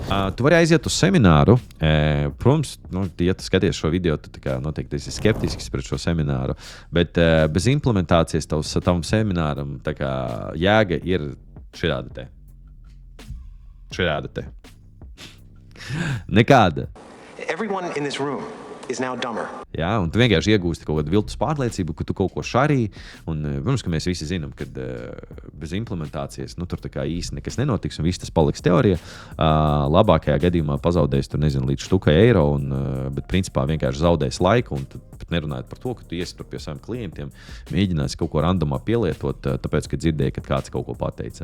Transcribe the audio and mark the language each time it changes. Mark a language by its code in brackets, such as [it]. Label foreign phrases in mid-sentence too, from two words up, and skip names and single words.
[lv] Tu vari aiziet uz semināru. Protams, ja tu skaties šo video, tu tā kā noteikti esi skeptisks pret šo semināru, bet bez implementācijas tavam semināram tā kā jēga ir šāda te. Nekāda. [en] Everyone in this room is now dumber. [lv] Jā, un tu vienkārši iegūsti kaut kādu viltus pārliecību, ka tu kaut ko šarī. Un, protams, ka mēs visi zinām, ka bez implementācijas tur tā kā īsti nekas nenotiks, un viss tas paliks teorija. Labākajā gadījumā pazaudēs tur, nezinu, līdz štukai eiro, bet principā vienkārši zaudēs laiku, un pat nerunājot par to, ka tu iesi tur pie saviem klientiem, mēģināsi kaut ko randomā pielietot, tāpēc, ka dzirdēji, ka kāds kaut ko pateica.